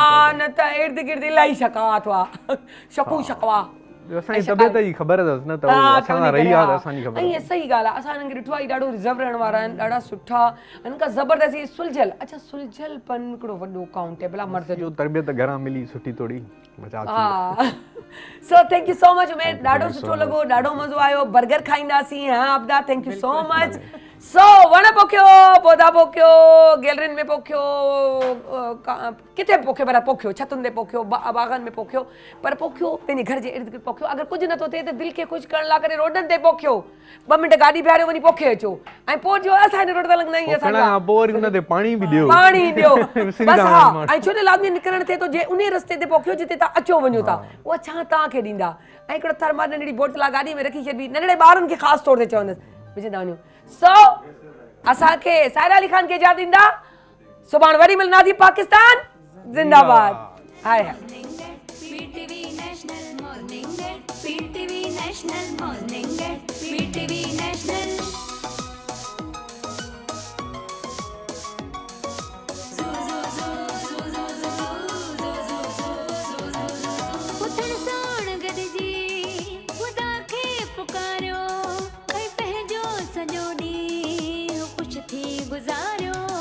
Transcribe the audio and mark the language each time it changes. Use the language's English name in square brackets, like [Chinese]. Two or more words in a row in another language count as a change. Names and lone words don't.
[Sindhi] हा न त इर्द गिर्द इलाही शकात हुआ शकू शकवा असांजी तबियत जी ख़बर अथसि न त असां सां रही आहे त असांजी ख़बर ऐं सही ॻाल्हि आहे असां हिननि खे ॾिठो आहे ॾाढो रिज़र्व रहण वारा आहिनि ॾाढा सुठा हिन खां ज़बरदस्ती सुलझियल अच्छा सुलझियलपन हिकिड़ो वॾो काउंटेबल आहे मर्द जो तरबियत घरां मिली सुठी थोरी बचाव थी हा [English] so thank you so much [Sindhi] उमेद ॾाढो सुठो लॻो ॾाढो मज़ो आयो बर्गर खाईंदासीं हा आपदा [English] thank you so much [Sindhi] सो वण पोखियो पौधा पोखियो गैलरियुनि में पोखियो किथे बि पोखे पर पोखियो छतुनि ते पोखियो बाग़नि में पोखियो पर पोखियो पंहिंजे घर जे इर्द गिर्द पोखियो अगरि कुझु नथो थिए त दिलि खे ख़ुशि करण लाइ करे रोडनि ते पोखियो 2 मिंट गाॾी बीहारियो वञी पोखे अचो ऐं पोइ जो असां हिन रोड ते लंघंदा आहियूं असां पोइ वरी उन ते पाणी बि ॾियो पाणी ॾियो बस हा ऐं छो जो लाज़मी निकिरणु थिए थो जे उन रस्ते ते पोखियो जिते तव्हां अचो वञो था उहा छा तव्हांखे ॾींदा ऐं हिकिड़ो थर्मा नंढड़ी बोतल आहे गाॾी में रखी छॾबी नंढड़े ॿारनि खे ख़ासि तौर ते चवंदसि विझंदा वञो सो असांखे सायरा अली खान खे इजाज़त ॾींदा सुभाणे वरी मिलंदासीं पाकिस्तान जिंदाबाद हाय हाय PTV National Morning Net PTV National Morning Net PTV National उथण साण गॾिजी ख़ुदा खे पुकारियो ऐं पंहिंजो सॼो ॾींहुं ख़ुशि थी गुज़ारियो